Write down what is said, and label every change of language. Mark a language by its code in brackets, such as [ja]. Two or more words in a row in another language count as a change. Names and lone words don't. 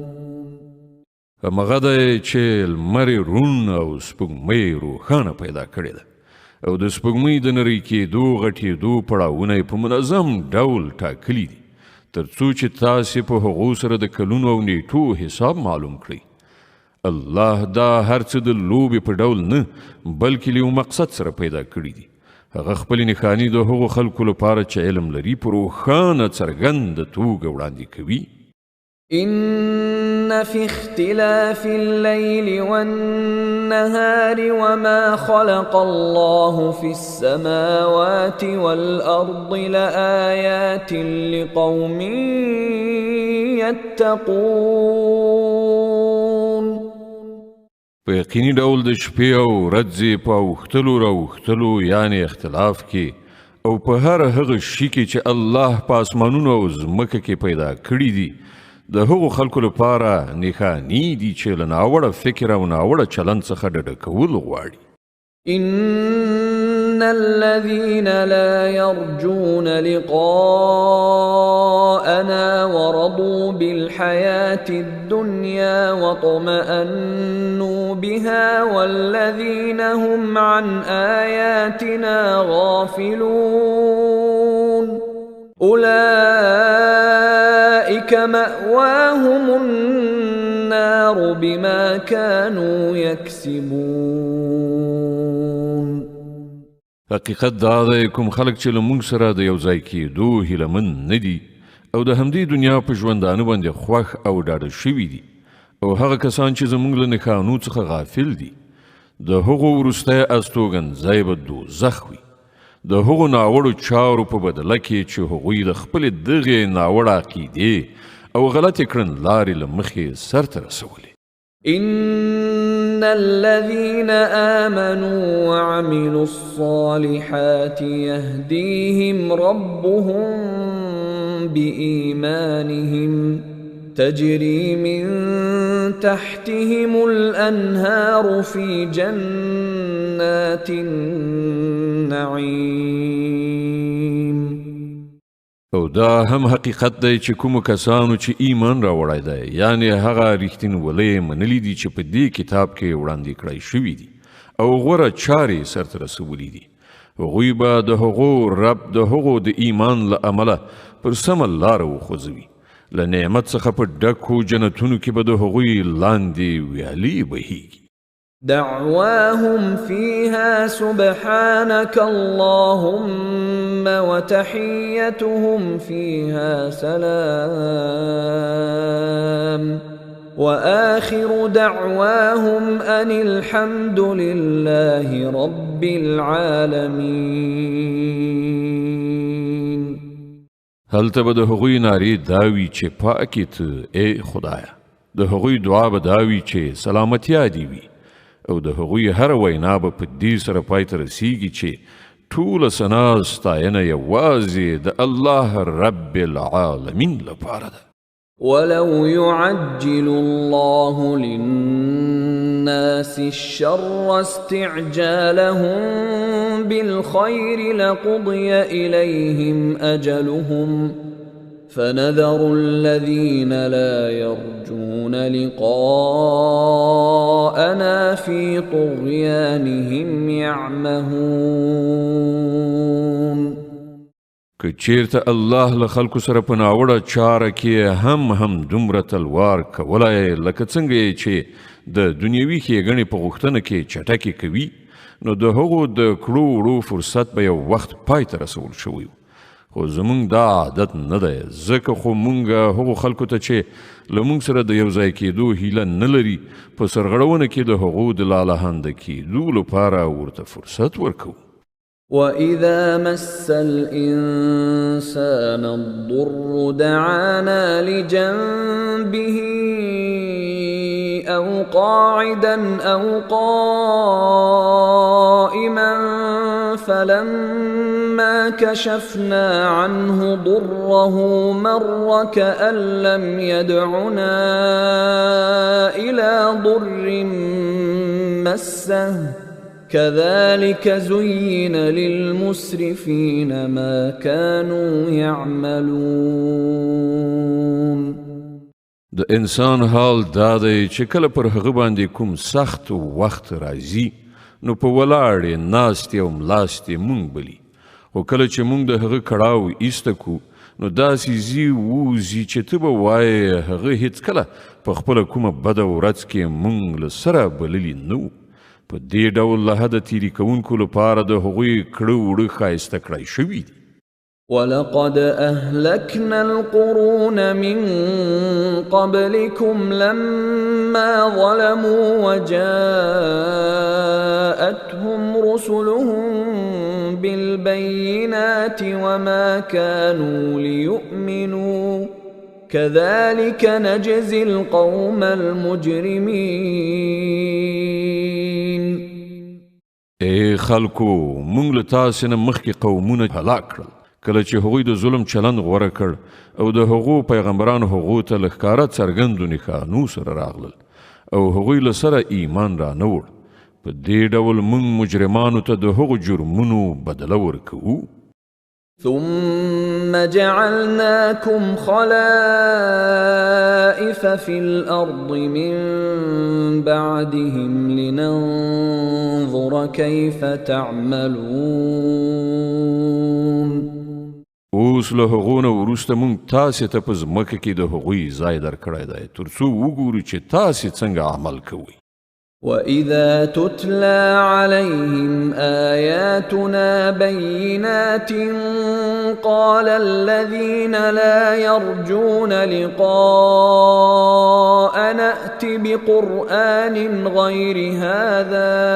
[ps] همغه دی چې لمر روڼ او سپوږمۍ روښانه پیدا کړې ده او د سپوږمۍ د نرۍ کېدو غټېدو پړاوونه یې په منظم ډول ټاکلي دي تر څو چې تاسې په هغو سره د کلونو او نیټو حساب معلوم کړئ. الله دا هر څه د لوبې په ډول نه بلکې له یو مقصد سره پیدا کړي دي. هغه خپل نښانې د هغو خلکو لپاره چې علم لري په روښانه څرګنده توګه وړاندې کوي. [ar] إن في اختلاف الليل والنهار وما خلق الله في السماوات والأرض لآيات لقوم يتقون. [ps] په یقیني ډول د شپې او ورځې په اوښتلو راوښتلو یعنې اختلاف کې او په هر هغه شي کې چې الله په اسمانونو او ځمکه کې پیدا کړي دي د هغو خلکو لپاره نښانې دي چې له ناوړه فکر او ناوړه چلند څخه ډډه کول غواړي. [ar] إن الذين لا يرجون لقاءنا ورضوا بالحياة الدنيا واطمأنوا بها والذين هم عن آياتنا غافلون أولئك مأواهم النار بما كانوا يكسبون. [ps] حقیقت دا دی کوم خلک چې له موږ سره د یو ځای کېدو هیلهمن نه دي او د همدې دنیا په ژوندانه باندې خوښ او ډاډه شوي دي او هغه کسان چې زموږ له نښانو څخه غافل دي د هغو وروستی استوګنځی به دوزخ وي د هغو ناوړو چارو په بدله کې چې هغوی د خپلې دغې ناوړه عقیدې او غلطې کړنلارې له مخې سرته رسولې. [ar] إن الذين آمنوا وعملوا الصالحات يهديهم ربهم بإيمانهم تجري من تحتهم الأنهار في جنات النعيم. [ps] او دا هم حقیقت دی چې کومو کسانو چې ایمان راوړی دی یعنی هغه رښتینولۍ منلي دي چې په دې کتاب کې وړاندې کړی شوي دي او غوره چارې سرته رسولي دي هغوی به د هغو رب د هغو د ایمان له امله پر سمه لاره وخوځوي له نعمت څخه په ډکو جنتونو کې به د هغوی لاندې ویالې بهیږي. [ar] دعواهم فيها سبحانك اللهم وتحيتهم فيها سلام وآخر دعواهم أن الحمد لله رب العالمين. [ps] هلته به د هغوی نارې داوي چې پاکې ته ای خدایه د هغوی دعا به داوي چې سلامتیا دې وي او د هغوی هر وینا به په دې سره پای ته رسیږي چې ټوله ثنا ستاینه یوازې د الله [ar] رب العالمین [ps] لپاره ده. [ar] ولو يعجل الله للناس الشر استعجالهم بالخير لقضي إليهم أجلهم فنذر الذين لا يرجون لقاءنا في طغيانهم يعمهون. [ps] که چیرته الله له خلکو سره په ناوړه چاره کې هم دومره تلوار کولای لکه څنګه چې د دنیوي ښېګڼې په غوښتنه کې چټکې کوي نو د هغو د کړو وړو فرصت به یو وخت پای ته رسول شوی خو زمونږ دا عادت نه دی ځکه خو مونږ هغو خلکو ته چې له مونږ سره د یو ځای کېدو هیله نه لري په سرغړونه کې د هغو د لالهانده کېدو لپاره ورته فرصت ورکوو. [ar] وَإِذَا مَسَّ الْإِنسَانَ الضُّرُّ دَعَانَا لِجَنبِهِ أَوْ قَاعِدًا أَوْ قَائِمًا فَلَمَّا كَشَفْنَا عَنْهُ ضُرَّهُ مَرَّ كَأَن لَّمْ يَدْعُنَا إِلَى ضُرٍّ مَّسَّهُ كذلك زين للمسرفين ما كانوا يعملون. [ps] د انسان حال دا دی چې کله پر هغه باندې کوم سخت وخت راځي نو په ولاړې ناستې او ملاستې مونږ بلی خو کله چې مونږ د هغه کړاو ایسته کو نو داسې ځي ووځي چې ته به وایې هغه هیڅکله په خپله کومه بده ورځ کې مونږ له سره بللي نه په دې ډول له حده تیري کوونکو لپاره د هغوی کړه وړه ښایسته کړی شوي دي. [ar] ولقد أهلكنا القرون من قبلكم لما ظلموا وجاءتهم رسلهم بالبينات وما كانوا ليؤمنوا كذلك نجزي القوم المجرمين. [ps] اے خلکو مونږ له تاسې نه مخکې قومونه هلاک کړل کله چې هغوی د ظلم چلند غوره کړ او د هغو پیغمبرانو هغو ته له ښکاره څرګندو نښانو سره راغلل او هغوی له سره ایمان را نه وړ. په دې ډول مونږ مجرمانو ته د هغو جرمونو بدله ورکوو. [ar] ثم جعلناكم خلائف في الأرض من بعدهم لننظر كيف تعملون. [ps] اوس له هغو نه وروسته مونږ تاسې ته په ځمکه کې د هغوی ځای درکړی دی تر څو وګورو چې تاسې څنګه عمل کوئ. [ar] وَإِذَا تُتْلَى عَلَيْهِمْ آيَاتُنَا بَيِّنَاتٍ قَالَ الَّذِينَ لَا يَرْجُونَ لِقَاءَنَا ائْتِ بِقُرْآنٍ غَيْرِ هَذَا